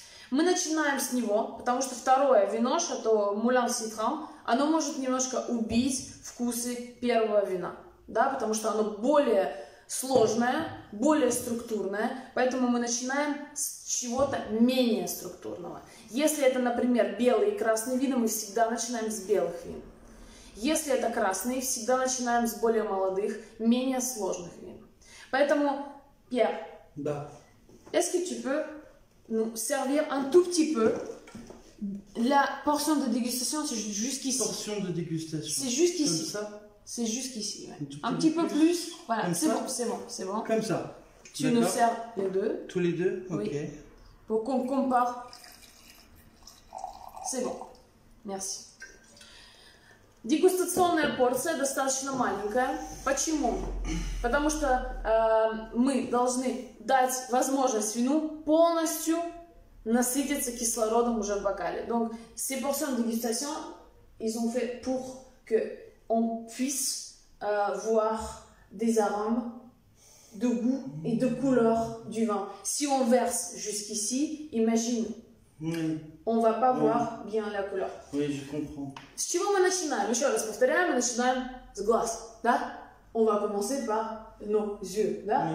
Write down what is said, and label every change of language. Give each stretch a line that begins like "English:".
Russian: Мы начинаем с него, потому что второе вино, Шато Мулан Ситран, оно может немножко убить вкусы первого вина, да, потому что оно более сложное, более структурное, поэтому мы начинаем с чего-то менее структурного. Если это, например, белые и красные вина, мы всегда начинаем с белых вин. Если это красные, всегда начинаем с более молодых, менее сложных вин. Поэтому, Pierre, да.
French: Est-ce que tu peux nous servir un tout petit peu? La portion de dégustation, c'est jusqu'ici. Portion de dégustation. C'est jusqu'ici. Comme ça? C'est jusqu'ici. Ouais. Un petit peu plus. Voilà, c'est bon, c'est bon, c'est bon. Comme ça. Tu nous sers les deux. Tous les deux? Ok. Oui. Pour qu'on compare. C'est bon. Merci.
Russian: Дегустационная порция достаточно маленькая. Почему? Потому что мы должны дать возможность вину полностью насытиться кислородом уже в бокале.
French: Donc, ces portions de dégustation, ils ont fait pour que on puisse voir des arômes, de goût et de couleur du vin. Si on verse jusqu'ici, imagine, on va pas voir bien la couleur. Oui, je comprends.
Russian: С чего мы начинаем? Еще раз повторяем, мы начинаем с глаз, да?
French: On va commencer par nos yeux,
Russian: да?